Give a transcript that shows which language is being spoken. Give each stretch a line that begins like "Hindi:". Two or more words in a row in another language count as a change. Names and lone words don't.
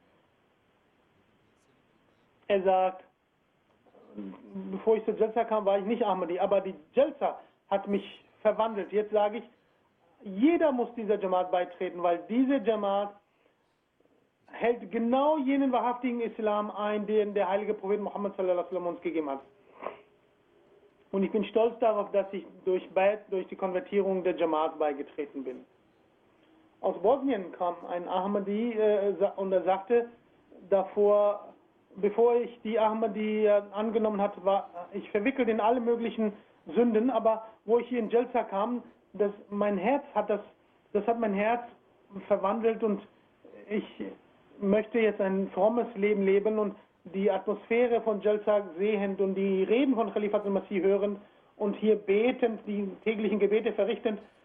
German: Er sagt, bevor ich zur Jalsa kam, war ich nicht Ahmadi, aber die Jalsa hat mich verwandelt. Jetzt sage ich, jeder muss dieser Jamaat beitreten, weil diese Jamaat hält genau jenen wahrhaftigen Islam ein, den der heilige Prophet Muhammad
Arabic: sallallahu alaihi wasallam
German: uns gegeben hat. Und ich bin stolz darauf, dass ich durch die Konvertierung der Jamaat beigetreten bin. Aus Bosnien kam ein Ahmadi und er sagte davor, bevor ich die Ahmadi angenommen hatte, ich verwickelt in alle möglichen Sünden, aber wo ich hier in Jalsa kam, das hat mein Herz verwandelt und ich möchte jetzt ein frommes Leben leben und die Atmosphäre von Jalsa sehend und die Reden von Khalifat al-Masih hörend und hier betend, die täglichen Gebete verrichtend,